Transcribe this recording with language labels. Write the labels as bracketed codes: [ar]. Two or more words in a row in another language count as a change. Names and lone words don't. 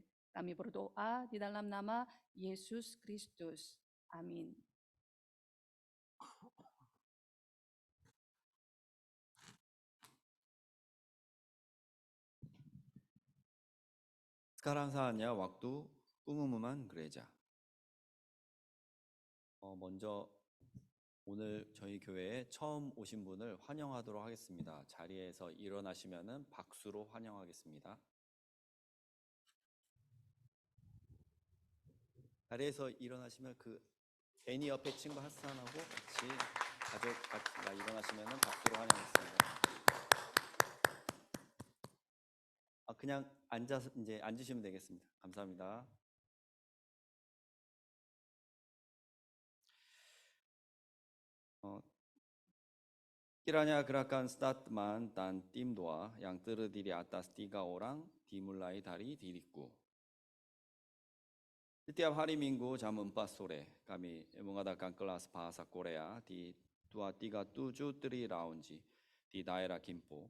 [id] Kami berdoa di dalam nama Yesus Kristus. Amin. Sekarang saatnya waktu pengumuman gereja. [ko] 먼저 오늘 저희 교회에 처음 오신 분을 환영하도록 하겠습니다. 자리에서 일어나시면은 박수로 환영하겠습니다. 자리에서 일어나시면 그 애니 옆에 친구 하산하고 같이 가족 같이 일어나시면은 박수로 환영하겠습니다. 그냥 앉아서 이제 앉으시면 되겠습니다. 감사합니다. [id] Kiranya gerakan statement dan tim doa yang terdiri atas 3 orang dimulai dari diriku. Setiap hari Minggu jam 4 sore kami mengadakan kelas bahasa Korea di 237 Tri Lounge di daerah Gimpo.